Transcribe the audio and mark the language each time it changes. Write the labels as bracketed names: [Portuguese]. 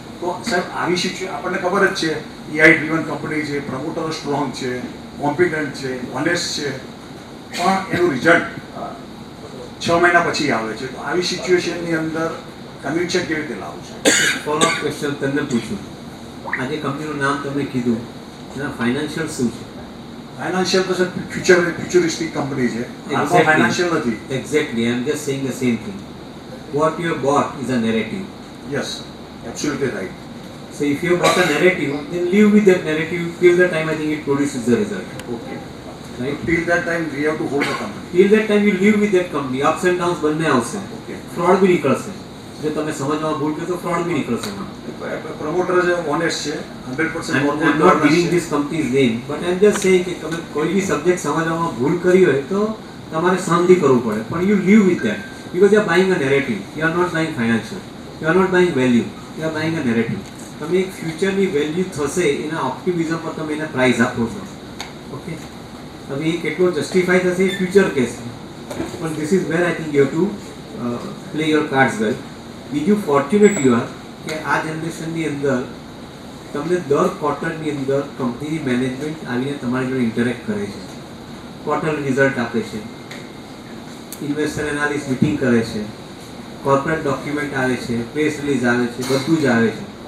[Gujarati] તો સાહેબ આવી સિચ્યુએશન આપણને ખબર જ છે એઆઈ ડ્રીવન કંપની છે, પ્રમોટરો સ્ટ્રોંગ છે, કોમ્પિટન્ટ છે, ઓનેસ્ટ છે, પણ એનું રિઝલ્ટ 6 મહિના પછી આવે છે. તો આવી સિચ્યુએશનની અંદર કન્વિક્શન કેવી રીતે લાવવું છે? ફોલોઅપ ક્વેશ્ચન તમને પૂછું. આજે કંપનીનું નામ તમે કીધું, એના ફાઇનાન્શિયલ શું છે? ફાઇનાન્શિયલ તો સર ફ્યુચરિસ્ટિક કંપની છે, હાલમાં ફાઇનાન્શિયલ નથી. [English] Exactly, I am just saying the same thing. What you have bought is a narrative. Yes, absolutely right. So if you have bought a narrative, then live with that narrative till the time I think it produces the result. Okay. Right? Till that time we have to hold the company. Till that time you live with that company. Ups and downs [Gujarati] બંને આવશે. Okay. Fraud બી નીકળશે. જો તમે સમજવામાં ભૂલ કરો તો fraud બી નીકળશે. પ્રમોટર જે ઓનેસ્ટ છે, 100% [English] I'm not giving this company's name, but I'm just saying [Gujarati] કે તમે કોઈ બી સબ્જેક્ટ સમજવામાં ભૂલ કરી હોય તો તમારે સહનથી કરવું પડે. [English] પણ you live with that because you are buying a narrative. You are not buying financial. You are not buying value. You are buying a narrative. [Gujarati] તમે એક ફ્યુચરની વેલ્યુ થશે એના ઓપ્ટિમિઝમ પર તમે એને પ્રાઇઝ આપો છો. ઓકે, હવે એ કેટલો જસ્ટિફાઈ થશે એ ફ્યુચર કેસ છે. [English] પણ this is where I think you have to play your cards well. [Gujarati] બીજું [English] fortunate you are [Gujarati] કે આ જનરેશનની અંદર તમને દર ક્વાર્ટરની અંદર કંપનીની મેનેજમેન્ટ આવીને તમારી જોડે ઇન્ટરેક્ટ કરે છે, ક્વાર્ટર રિઝલ્ટ આપે છે, ઇન્વેસ્ટર એનાલિસ્ટ મિટિંગ કરે છે, કોર્પોરેટ ડોક્યુમેન્ટ આવે છે, પ્રેસ રિલીઝ આવે છે, બધું જ આવે છે.